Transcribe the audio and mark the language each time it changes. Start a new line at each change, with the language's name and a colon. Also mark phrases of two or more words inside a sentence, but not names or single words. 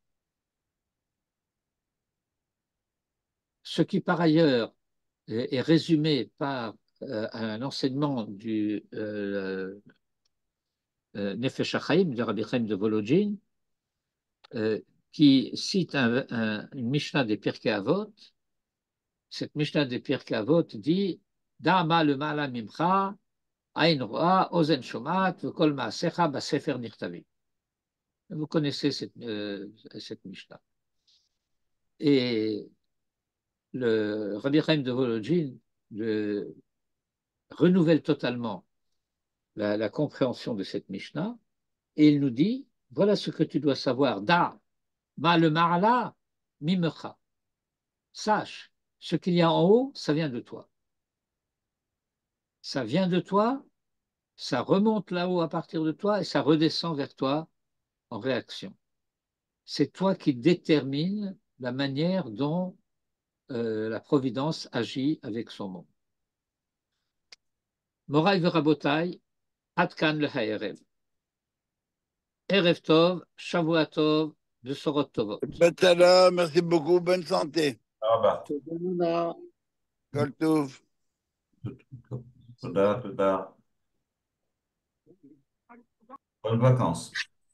French: Ce qui, par ailleurs, est résumé par un enseignement du Nefesh HaChaim, de Rabbi Chaim de Volodjine, qui cite une Mishnah des Pirkei Avot. Cette Mishnah des Pirkei Avot dit
Hebrew: דע מה למעלה ממך עין רואה אוזן שומעת וכל מעשיך בספר נכתבים.
French: Vous connaissez cette Mishnah. Et le Rabbi Chaim de Volodjine renouvelle totalement la compréhension de cette Mishnah et il nous dit voilà ce que tu dois savoir.
Hebrew: דע מה למעלה ממך.
French: Sache, ce qu'il y a en haut, ça vient de toi. Ça vient de toi, ça remonte là-haut à partir de toi et ça redescend vers toi en réaction. C'est toi qui détermines la manière dont la providence agit avec son monde.
Hebrew: מוריי ורבותיי עד כאן להערב. ערב טוב שבוע טוב בשורות טובות.
French: Merci beaucoup, bonne santé. Ah bah.
Hebrew: תודה. כל טוב. Toda.
French: Bonnes vacances.